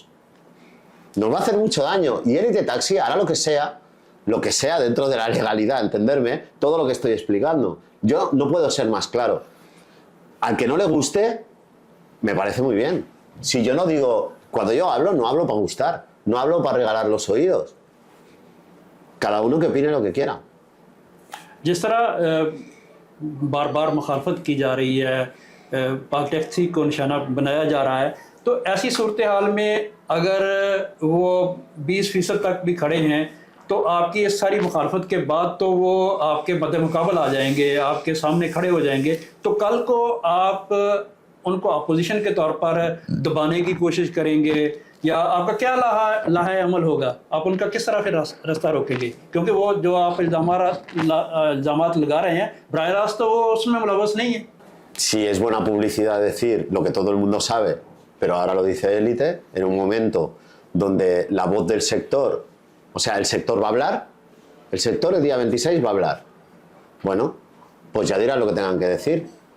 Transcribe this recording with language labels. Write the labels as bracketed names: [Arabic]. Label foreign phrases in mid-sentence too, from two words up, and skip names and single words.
[Spanish] Nos va a hacer mucho daño y Elite Taxi hará lo que sea dentro de la legalidad, entenderme, todo lo que estoy explicando. Yo no puedo ser más claro. Al que no le guste, me parece muy bien. Si yo no digo, cuando yo hablo, no hablo para gustar, no hablo para regalar los oídos. Cada uno que opine lo que quiera. [Urdu] جس طرح بار بار مخالفت کی جا رہی ہے، پاک ٹیکسی کو نشانہ بنایا جا رہا ہے، تو ایسی صورت حال میں اگر وہ 20% تک بھی کھڑے ہیں تو آپ کی اس ساری مخالفت کے بعد تو وہ آپ کے مدمقابل آ جائیں گے، آپ کے سامنے کھڑے ہو جائیں گے، تو کل کو آپ ان کو اپوزیشن کے طور پر دبانے کی کوشش کریں گے یا آپ کا کیا لائحہ عمل ہوگا? آپ ان کا کس طرح پھر راستہ روکیں گے؟ کیونکہ وہ جو آپ الزامات لگا رہے ہیں، براہ راست تو وہ اس میں ملوث نہیں ہے. [Spanish] Si es buena publicidad decir lo que todo el mundo sabe, pero ahora lo dice Elite, en un momento donde la voz del sector, o sea, el sector va a hablar, el sector el día 26 va a hablar. Bueno, pues ya dirán lo que tengan que decir.